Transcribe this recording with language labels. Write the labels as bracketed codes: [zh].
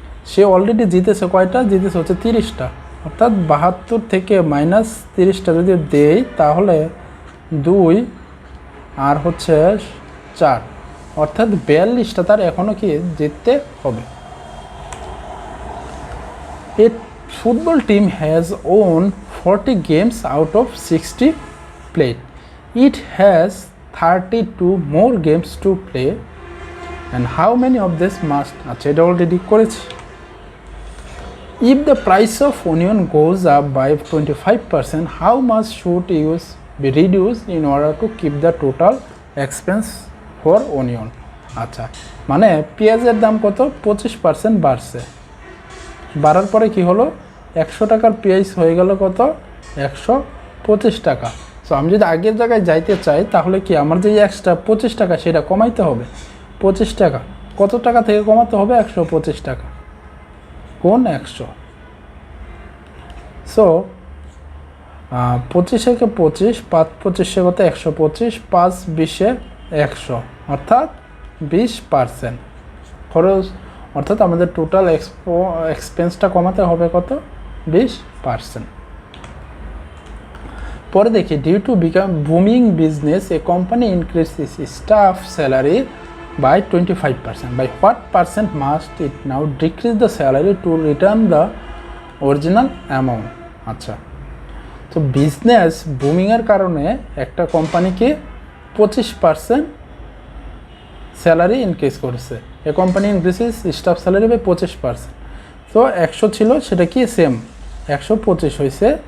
[bn] সে already জিতেছে কয়টা, জিতেছে হচ্ছে 30টা। অর্থাৎ 72 থেকে -30টা যদি দেই তাহলে 2 আর হচ্ছে 4, অর্থাৎ 42টা তার এখনও কি জিততে হবে। [en] A football team has won 40 games out of 60 played. It has 32 more games to play. And how many of this must, [bn] আচ্ছা এটা অলরেডি করেছি। [en] If the price of onion goes up by 25%, how much should use be reduced in order to keep the total expense for onion? [bn] আচ্ছা, মানে পেঁয়াজের দাম কত 25% বাড়ছে, বাড়ার পরে কি হলো 100 টাকার পেঁয়াজ হয়ে গেল কত 125 টাকা। সো আমি যদি আগের জায়গায় যাইতে চাই তাহলে কি আমার যে এক্সট্রা 25 টাকা সেটা কমাইতে হবে। 25 টাকা কত টাকা থেকে কমাতে হবে, 125 টাকা কোন 100। সো 25 থেকে 25, 5/25 কত 125, 5/20-এ 100, অর্থাৎ 20% খরচ, অর্থাৎ আমাদের টোটাল এক্সপেন্সটা কমাতে হবে কত 20%। পরে দেখি, [en] Due to become booming business a company increases staff salary by 25%. By what percent must it now decrease the salary to return the original amount? [bn] আচ্ছা, তো বিজনেস বুমিংয়ের কারণে একটা কোম্পানিকে 25% স্যালারি ইনক্রিজ করেছে। [en] A company increases staff salary by 25%। [bn] তো 100 ছিল সেটা কি সেম 125 হয়েছে।